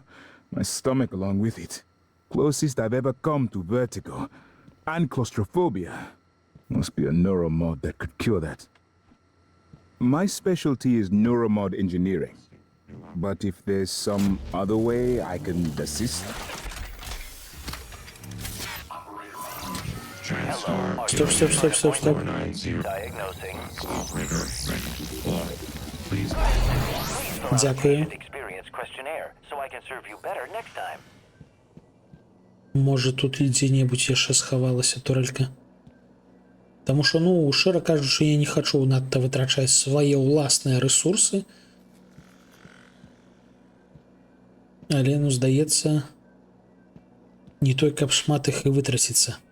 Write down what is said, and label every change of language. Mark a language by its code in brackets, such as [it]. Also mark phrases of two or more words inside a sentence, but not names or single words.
[en] My stomach along with it. Closest I've ever come to vertigo. And claustrophobia. Must be a neuromod that could cure that. My specialty is neuromod engineering. But if there's some other way I can assist... [uk] Стоп. Дякую. [be] Може тут і дзе-небудзь яшчэ схавалася турелька. Таму што, ну, шчыра кажучы, я не хачу надта вытрачаць свае ўласныя рэсурсы. Але, ну, здаецца, не той, каб шмат іх і вытраціцца.